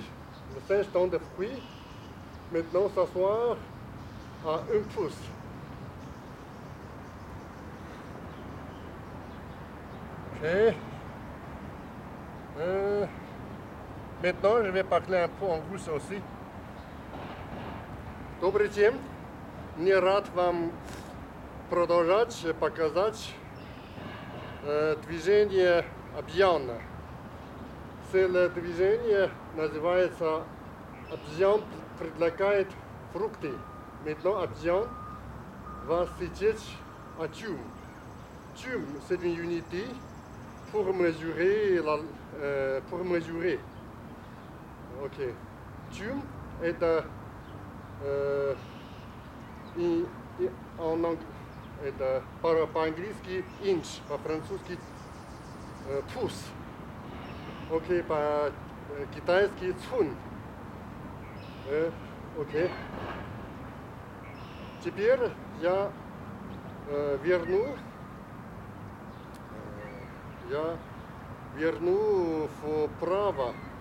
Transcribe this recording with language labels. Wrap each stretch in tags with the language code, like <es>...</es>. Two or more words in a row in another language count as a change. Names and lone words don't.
<fr>Le singe donne des fruits. Maintenant, s'asseoir à 1 pouce. Ok. Maintenant, je vais parler un peu en russe aussi.</fr> <ru>Добрый день. Мне рад вам продолжать показать движение обезьяна. Это движение называется обезьян предлагает фрукты.</ru> <fr>Maintenant, обезьян va сидеть à дюйм. Дюйм, c'est une unité pour mesurer Ok.</fr> <ru>Dюйм это</ru> <fr>en anglais,</fr> <ru>это по-английски inch, по-французски pouce. Ok, по-китайски цун. Ok. Теперь я верну вправо.</ru>